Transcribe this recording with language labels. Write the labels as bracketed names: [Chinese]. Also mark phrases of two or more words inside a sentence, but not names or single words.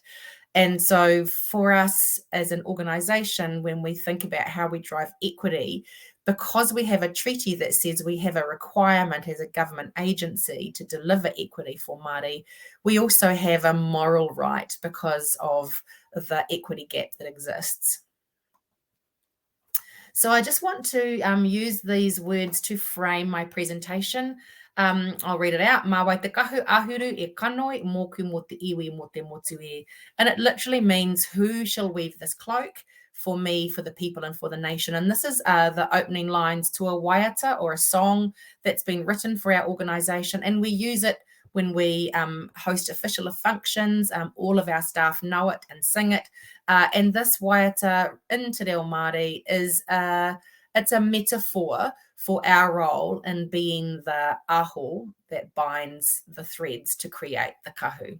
[English] And so for us as an organisation, when we think about how we drive equity, because we have a treaty that says we have a requirement as a government agency to deliver equity for Māori, we also have a moral right because of the equity gap that exists. So I just want to use these words to frame my presentation. I'll read it out. [Māori] Mā wai te kahu ahuru e kanoi moku mo te iwi mo te motu e. [English] And it literally means who shall weave this cloak for me, for the people and for the nation. And this is the opening lines to a waiata or a song that's been written for our organisation. And we use it when we host official functions. All of our staff know it and sing it. And this waiata in [Māori] Te Reo Māori [English] is it's a metaphor for our role in being the aho that binds the threads to create the kahu.